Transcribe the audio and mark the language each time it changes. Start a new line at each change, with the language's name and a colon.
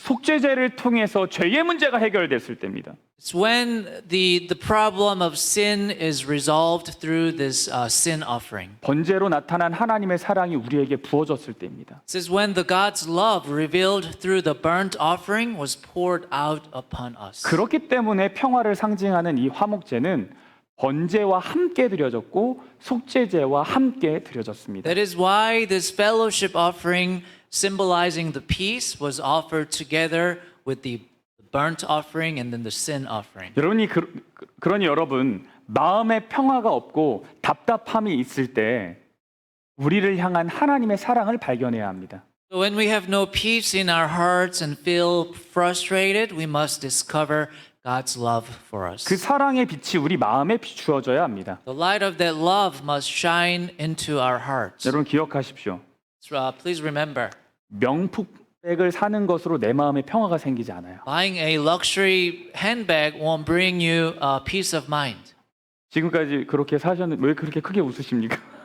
Korean: 속죄제를 통해서 죄의 문제가 해결됐을 때입니다.
English: It's when the problem of sin is resolved through this sin offering.
Korean: 번제로 나타난 하나님의 사랑이 우리에게 부어졌을 때입니다.
English: This is when the God's love revealed through the burnt offering was poured out upon us.
Korean: 그렇기 때문에 평화를 상징하는 이 화목제는 번제와 함께 드려졌고 속죄제와 함께 드려졌습니다.
English: That is why this fellowship offering symbolizing the peace was offered together with the burnt offering and then the sin offering.
Korean: 그러니 여러분 마음에 평화가 없고 답답함이 있을 때 우리를 향한 하나님의 사랑을 발견해야 합니다.
English: So when we have no peace in our hearts and feel frustrated, we must discover God's love for us.
Korean: 그 사랑의 빛이 우리 마음에 비추어져야 합니다.
English: The light of that love must shine into our hearts.
Korean: 여러분 기억하십시오.
English: Please remember,
Korean: 명품백을 사는 것으로 내 마음에 평화가 생기지 않아요.
English: buying a luxury handbag won't bring you peace of mind.
Korean: 지금까지 그렇게 사셨는데 왜 그렇게 크게 웃으십니까?